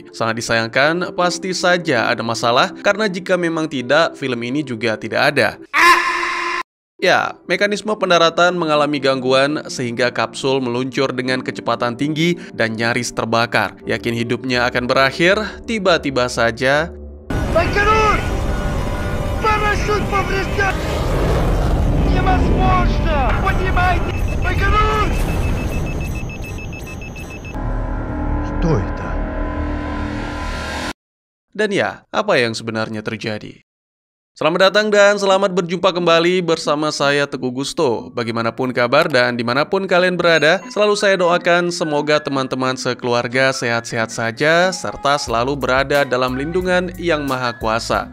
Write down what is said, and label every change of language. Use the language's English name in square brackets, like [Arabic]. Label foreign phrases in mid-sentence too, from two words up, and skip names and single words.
[Indonesian] Sangat disayangkan, pasti saja ada masalah, karena jika memang tidak, film ini juga tidak ada. Ya, mekanisme pendaratan mengalami gangguan sehingga kapsul meluncur dengan kecepatan tinggi dan nyaris terbakar. Yakin hidupnya akan berakhir, tiba-tiba saja [Russian] Парашют поврежден! Невозможно! Понимаете? Багрун! Что это? [Indonesian] Dan ya, apa yang sebenarnya terjadi? Selamat datang dan selamat berjumpa kembali bersama saya Teguh Gusto. Bagaimanapun kabar dan dimanapun kalian berada, selalu saya doakan semoga teman-teman sekeluarga sehat-sehat saja, serta selalu berada dalam lindungan yang maha kuasa.